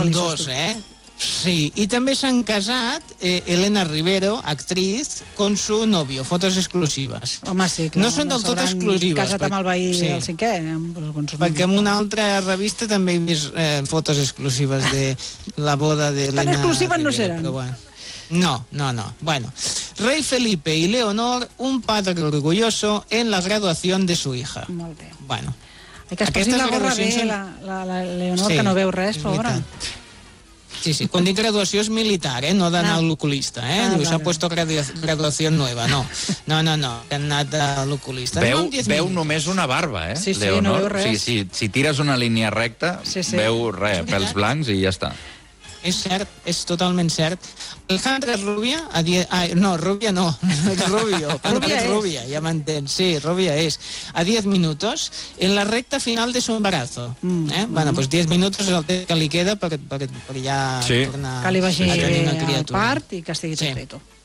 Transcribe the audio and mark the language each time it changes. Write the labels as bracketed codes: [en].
[ca] feliços. Són dos, tu. Sí, i també s'han casat Elena Rivero, [es] actriz, con su novio, fotos exclusives. [ca] Home, sí, clar. No són del tot exclusives. Casat perquè... amb el veí del cinquè. Perquè en una altra revista també he vist fotos exclusives de la boda d'Elena. Tan exclusives Rivero, no seran. Però, bueno. No. [es] Bueno, rei Felipe i Leonor, un padre orgulloso en la graduación de su hija. [ca] Molt bé. Bueno. Ay, que es aquestes posin la gorra bé, la Leonor, que no veu res, pobra. Sí, quan dic graduació és militar, eh? No d'anar a l'oculista, eh? Diu, s'ha puesto graduació nova, no, han anat a l'oculista. Veu només una barba, eh? Sí, Leonor. No veu res. Si tires una línia recta, veu res, pèls blancs i ja està. És cert, és totalment cert. Alejandra és rúbia? Rúbia no, és rúbio. Rúbia és. Rúbia, ja m'entens. Sí, rúbia és. [es] A 10 minuts, en la recta final de su embarazo. [ca] Bueno, pues 10 minuts és el temps que li queda per ja tornar... Que li vagi al part i que estigui tranquil·lo.